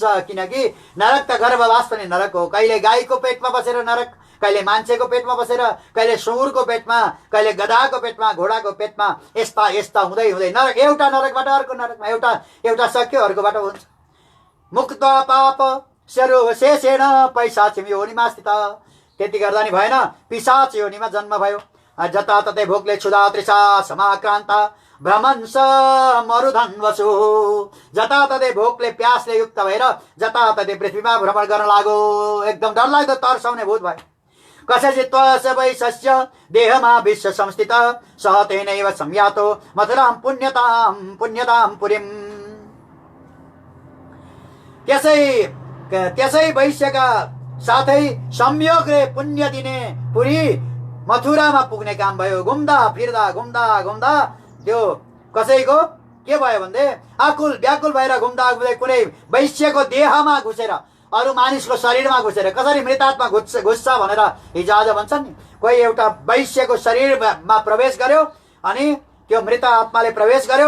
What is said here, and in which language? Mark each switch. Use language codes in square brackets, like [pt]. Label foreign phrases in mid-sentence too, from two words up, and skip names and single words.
[ne] किनकि नरक त गर्भवास पनि नरक हो। कहिले गाईको पेटमा बसेर नरक, कहिले मान्छेको पेटमा बसेर, कहिले सुँगुरको पेटमा, कहिले गधाको पेटमा, घोडाको पेटमा, यस्ता यस्ता हुँदै हुँदै नरक, एउटा नरकबाट अर्को नरकमा, एउटा सक्यो अर्कोबाट हुन्छ। [sa] मुक्त पाप शेषेण पैशाच योनिमा स्थित। [ne] त्यति गर्दा नि भएन, पिशाच योनिमा जन्म भयो। जताततै भोकले [sa] क्षुधा तृषा समाक्रान्ता भ्रमंस मरुधन्वसु। [ne] जताततै भोकले प्यासले युक्त भएर जताततै पृथ्वीमा भ्रमण गर्न लाग्यो। एकदम डरलाग्दो तर्साउने भूत भयो। [sa] कसचित् वैश्य देहमा विश्व संस्थित सह तेनैव संयातो मथुरां पुण्यतां पुरीम्। [ne] त्यसै वैश्यका साथै संयोगले पुण्य दिने पुरी मथुरामा पुग्ने काम भयो। घुम्दा घुम्दा त्यो कसैको के भयो भन्दै आकुल व्याकुल भएर घुम्दा घुम्दै कुनै वैश्यको देहमा घुसेर, अरू मानिसको शरीरमा घुसेर, कसरी मृतात्मा घुस्छ भनेर हिजो आज भन्छन् नि, कोही एउटा वैश्यको शरीरमा प्रवेश गर्यो अनि त्यो मृत आत्माले प्रवेश गर्यो।